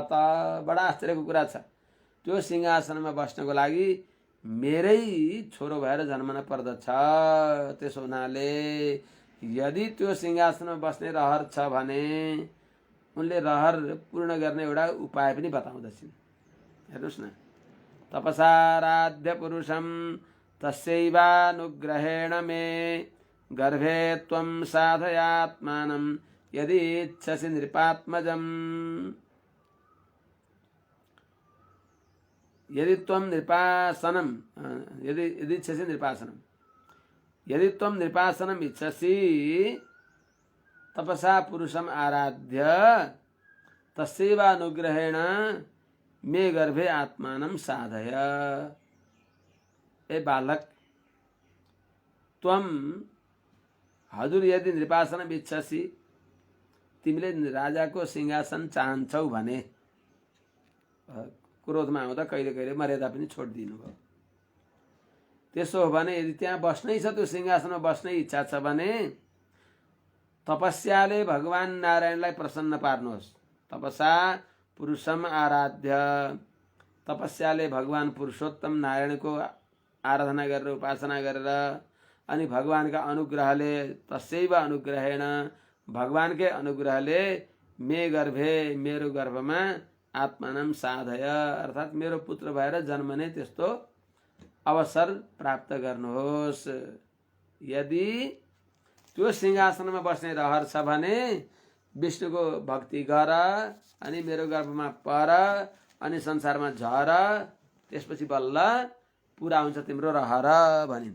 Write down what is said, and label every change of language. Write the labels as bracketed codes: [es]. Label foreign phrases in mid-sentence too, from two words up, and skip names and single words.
[ne] बता, बडा आश्चर्यको कुरा छ। त्यो सिंहासनमा बस्नको लागि मेरै छोरो भएर जन्मन पर्दछ। त्यसो हुनाले यदि त्यो सिंहासनमा बस्ने रहर छ भने उनले रहर पूर्ण गर्ने एउटा उपाय पनि बताउँदछन्। हेर्नुहोस् न, [sa] तपसाराध्य पुरुषम तस्यैवानुग्रहेण मे गर्भे त्वं साधयात्मानं यदि इच्छसि नृपात्मजम्। यदि त्वं नृपासनं यदि इच्छसि नृपासनं यदि त्वं नृपासनम् इच्छसि तपसा पुरुषम आराध्य तस्यैवानुग्रहेण मे गर्भे आत्मानं साधय। [ne] ए बालक, त्वं हजुर [sa] यदि नृपासनम् इच्छसि, [ne] तिमीले राजाको सिंहासन चाहन्छौ भने, क्रोधमा आउँदा कहिले कहिले मर्यादा पनि छोडिदिनु भयो। त्यसो हो भने यदि त्यहाँ बस्नै छ, त्यो सिंहासनमा बस्नै इच्छा छ भने तपस्याले भगवान नारायणलाई प्रसन्न पार्नुहोस्। [sa] तपसा पुरुषम आराध्य, [ne] तपस्याले भगवान पुरुषोत्तम नारायणको आराधना गरेर उपासना गरेर अनि भगवानका अनुग्रहले [sa] तस्यैव अनुग्रहेण, [ne] भगवानकै अनुग्रहले [sa] मे गर्भे [ne] मेरो गर्भमा [sa] आत्मानं साधय, [ne] अर्थात् मेरो पुत्र भएर जन्मने त्यस्तो अवसर प्राप्त गर्नुहोस्। यदि त्यो सिंहासनमा बस्ने रहर छ भने विष्णुको भक्ति गर अनि मेरो गर्भमा पर अनि संसारमा झर, त्यसपछि बल्ल पुरा हुन्छ तिम्रो रहर भनिन्।